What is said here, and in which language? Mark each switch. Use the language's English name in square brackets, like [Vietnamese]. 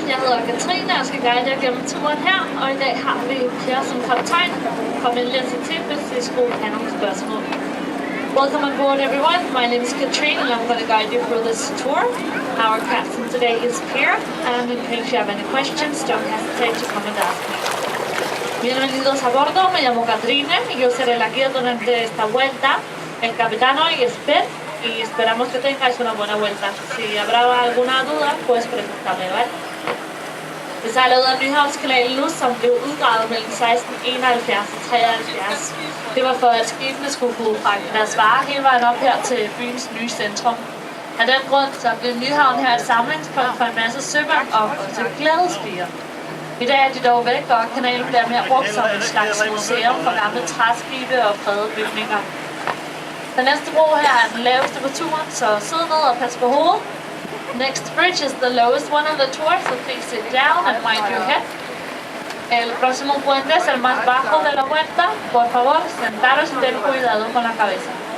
[Danish] Jeg hedder Katrine, og jeg skal guide jer gennem turen her. Og i dag har vi Per som kaptajn. Kom endelig at se til, hvis I skulle have nogle spørgsmål. [English] Welcome on board everyone. My name is Katrine and I'm going to guide you through this tour. Our captain today is Per, and in case you have any questions, don't hesitate to come and ask me. [Spanish] Bienvenidos a bordo, me llamo Katrine y yo seré la guía durante esta vuelta. El capitán hoy es Per y esperamos que tengáis una buena vuelta. Si habrá alguna duda, pues pregúntame, ¿vale? [Danish] Vi sejler ud af Nyhavnskanalen nu, som blev udgravet mellem 1671 og 73. Det var for, at skibene skulle kunne fragte deres varer hele vejen op her til byens nye centrum. Af den grund så blev Nyhavn her et samlingspunkt for en masse sømænd og også glædespiger. I dag er de dog væk, og kanalen bliver mere brugt som en slags museum for gamle træskibe og fredede bygninger. Den næste bro her er den laveste på turen, så sid ned og pas på hovedet. [English] Next bridge is the lowest one on the tour, so please sit down and mind your head. [Spanish] El próximo puente es el más bajo de la vuelta. Por favor, sentaros y ten cuidado con la cabeza.